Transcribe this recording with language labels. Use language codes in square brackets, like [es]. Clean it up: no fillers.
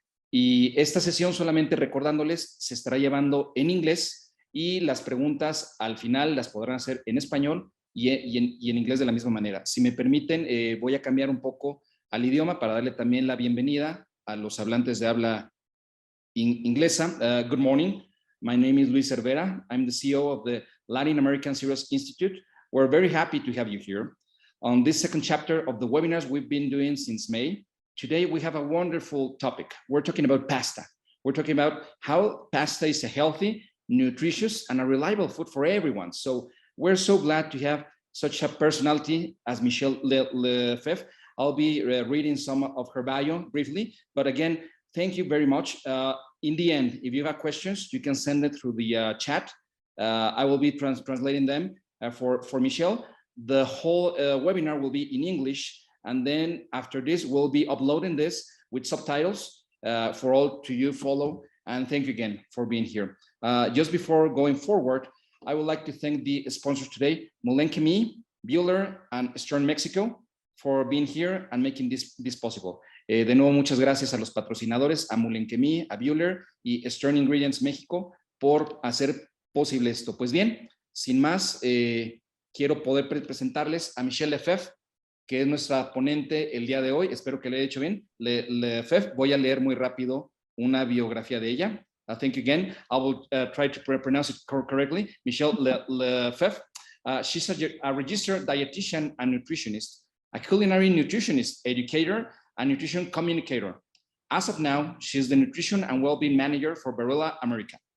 [es] Y esta sesión, solamente recordándoles, se estará llevando en inglés y las preguntas al final las podrán hacer en español y en inglés de la misma manera. Si me permiten, voy a cambiar un poco al idioma para darle también la bienvenida a los hablantes de habla inglesa. [en] Good morning. My name is Luis Cervera. I'm the CEO of the Latin American Cereals Institute. We're very happy to have you here. On this second chapter of the webinars we've been doing since May, today we have a wonderful topic. We're talking about pasta. We're talking about how pasta is a healthy, nutritious, and a reliable food for everyone. So we're so glad to have such a personality as Michele Lefebvre. I'll be reading some of her bio briefly, but again, thank you very much. In the end, if you have questions, you can send it through the chat. I will be translating them for Michele. The whole webinar will be in English. And then after this, we'll be uploading this with subtitles for all to you follow. And thank you again for being here. Just before going forward, I would like to thank the sponsors today, Molenkemi, Bueller, and Stern Mexico, for being here and making this possible. [es] De nuevo, muchas gracias a los patrocinadores, a Molenkemi, a Bueller y Stern Ingredients México por hacer posible esto. Pues bien, sin más, quiero poder presentarles a Michele Lefebvre, que es nuestra ponente el día de hoy. Espero que le haya hecho bien. Lefebvre, voy a leer muy rápido una biografía de ella. [en] Thank you again. I will try to pronounce it correctly. Michele Lefebvre. She's a registered dietitian and nutritionist, a culinary nutritionist, educator, and nutrition communicator. As of now, she's the nutrition and well-being manager for Barilla America.